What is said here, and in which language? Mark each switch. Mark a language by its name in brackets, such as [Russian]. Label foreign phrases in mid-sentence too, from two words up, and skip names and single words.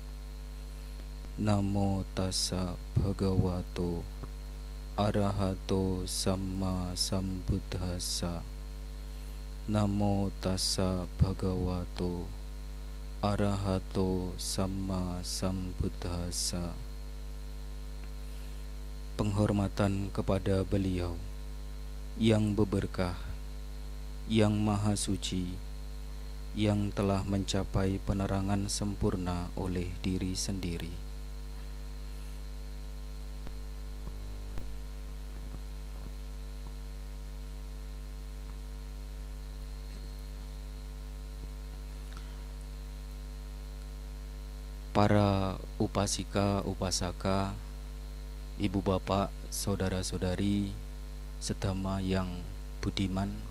[Pali] Namo tassa bhagavato arahato sama sambuddhassa. Namo tassa bhagavato arahato sama sambuddhassa. [Indonesian] Penghormatan kepada beliau yang berberkah, yang maha suci, yang telah mencapai penerangan sempurna oleh diri sendiri. Para upasika, upasaka, ibu bapak, saudara-saudari, sedama yang budiman,